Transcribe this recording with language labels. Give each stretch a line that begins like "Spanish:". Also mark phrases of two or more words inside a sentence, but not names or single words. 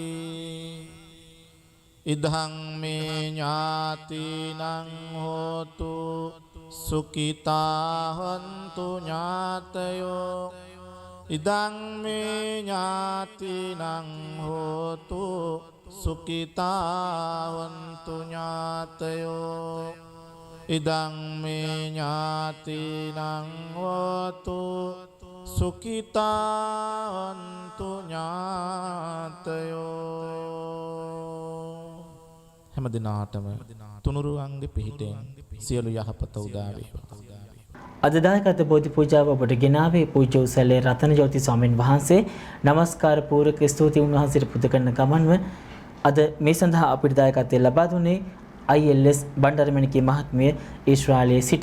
Pali: ඉදං මේ ඥාතිනං හෝතු සුඛිතා හොන්තු ඥාතයෝ ඉදං මේ ඥාතිනං හෝතු සුඛිතා හොන්තු ඥාතයෝ ඉදං මේ ඥාතිනං හෝතු සුඛිතා හොන්තු
Sinhala: ඥාතයෝ හැම දිනාටම තුනුරුවන්ගේ පිහිටෙන් සියලු යහපත උදා වේවා. අද දායකත්ව බෝධි පූජාව ඔබට ගෙනාවේ පූජ්‍ය උසැලේ රතන ජෝති ස්වාමීන් වහන්සේ. නමස්කාර පූර්වක ස්තුති උන්වහන්සේට පුද කරන ගමන්ව අද මේ සඳහා අපිට දායකත්වය ලබා දුන්නේ ILS බණ්ඩාරමණිකේ මහත්මිය ඊශ්‍රායලයේ සිට.